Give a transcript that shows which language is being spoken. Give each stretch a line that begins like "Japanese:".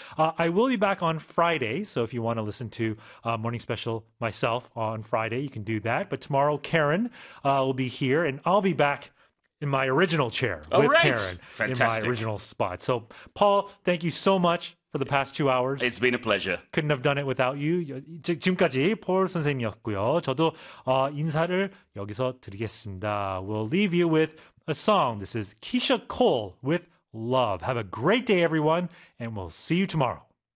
English: I will be back on Friday, so if you want to listen to Morning Special myself on Friday, you can do that. But tomorrow, Karen will be here, and I'll be back. In my original chair All with right. Karen in my Fantastic. original spot. So, Paul, thank you so much for the past 2 hours. It's been a pleasure. Couldn't have done it without you.
Korean: 지금까지 폴 선생님이었고요. 저도 인사를 여기서 드리겠습니다.
English: We'll leave you with a song. This is Keisha Cole with Love. Have a great day, everyone, and we'll see you tomorrow.